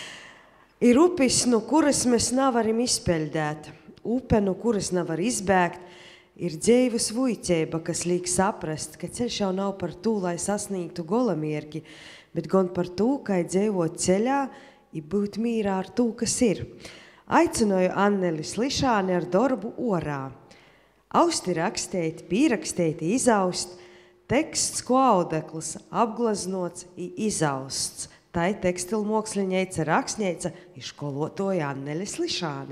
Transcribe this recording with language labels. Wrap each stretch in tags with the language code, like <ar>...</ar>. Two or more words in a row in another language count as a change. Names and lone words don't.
<ltg>Ir upis, no kuras mēs nevaram izpeļdēt, upe, no kuras nevar izbēgt, ir dzīves vuiceiba, kas liek saprast, ka ceļš jau nav par to, lai sasniegtu golamierki, bet gan par to, kā dzīvot ceļā i būt mīrā ar to, kas ir. Aicināju Anneli Slišāni ar darbu orā. Austi rakstēt, pīrakstēt, izaust, teksts, ko audeklis apglaznots i izausts. Tai tekstilmoksliņeica rakstņeica i školotoja Anneli Slišāne.</ltg>